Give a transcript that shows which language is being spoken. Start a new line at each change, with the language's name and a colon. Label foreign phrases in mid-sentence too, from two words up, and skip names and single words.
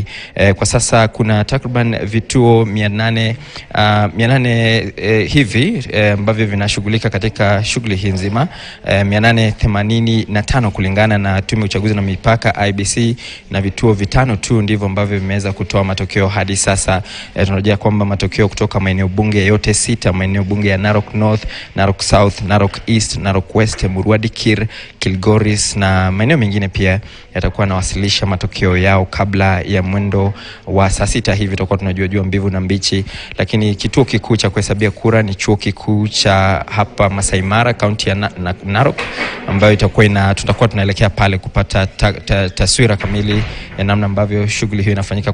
Swahili: Kwa sasa kuna takriban vituo 800 hivi ambavyo vinashughulika katika shughuli hii nzima, 885 kulingana na tume ya uchaguzi na mipaka Iebc, na vituo 5 tu ndivyo ambavyo vimeweza kutoa matokeo hadi sasa. Tunarejea kwamba matokeo kutoka maeneo bunge yote 6, maeneo bunge ya Narok North, Narok South, Narok East, Narok West, Murwadikir, Kilgoris na maeneo mengine pia yatakuwa nawasilisha matokeo yao kabla ya mwendo wa saa 6 hivi. Tutakuwa tunajua mbivu na mbichi, lakini kituo kikuu cha kuhesabia kura ni chuo kikuu cha hapa Masai Mara, kaunti ya Narok, ambayo tutakuwa tunaelekea pale kupata taswira kamili ya namna ambavyo shughuli hiyo inafanyika.